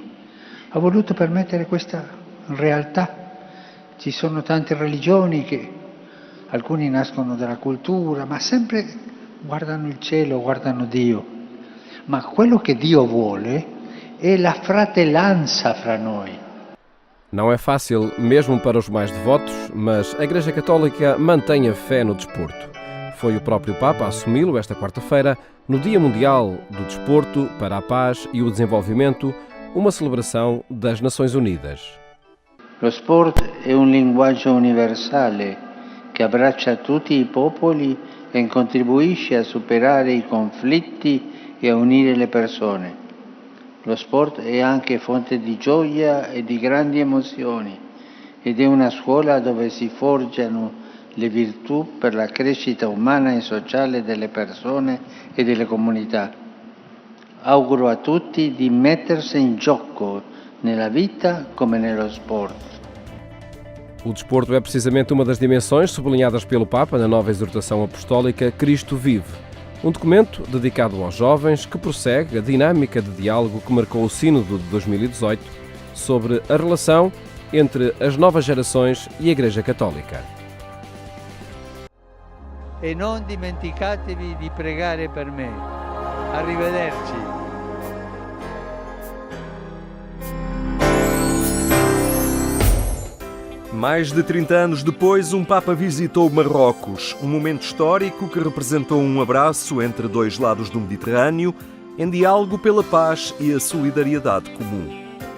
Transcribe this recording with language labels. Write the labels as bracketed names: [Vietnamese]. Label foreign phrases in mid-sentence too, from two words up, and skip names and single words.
[Italian] Ha voluto permettere questa realtà. Ci sono tante religioni che alcuni nascono dalla cultura, ma sempre guardano il cielo, guardano Dio. Ma quello che Dio vuole è la fratellanza fra noi. [Portuguese] Não é fácil, mesmo para os mais devotos, mas a Igreja Católica mantém a fé no desporto. Foi o próprio Papa a assumi-lo esta quarta-feira, no Dia Mundial do Desporto para a Paz e o Desenvolvimento, uma celebração das Nações Unidas. [Italian] Lo sport è un linguaggio universale che abbraccia tutti i popoli e contribuisce a superare i conflitti e a unire le persone. Lo sport è anche fonte di gioia e di grandi emozioni ed è una scuola dove si forgiano le virtù per la crescita umana e sociale delle persone e delle comunità. Auguro a tutti di mettersi in gioco nella vita come nello sport. [Portuguese] O desporto é precisamente uma das dimensões sublinhadas pelo Papa na nova exortação apostólica Cristo Vive, um documento dedicado aos jovens que prossegue a dinâmica de diálogo que marcou o Sínodo de 2018 sobre a relação entre as novas gerações e a Igreja Católica. [Italian] E non dimenticatevi di pregare per me. Arrivederci. [Portuguese] Mais de 30 anos depois, um Papa visitou Marrocos, um momento histórico que representou um abraço entre 2 lados do Mediterrâneo, em diálogo pela paz e a solidariedade comum.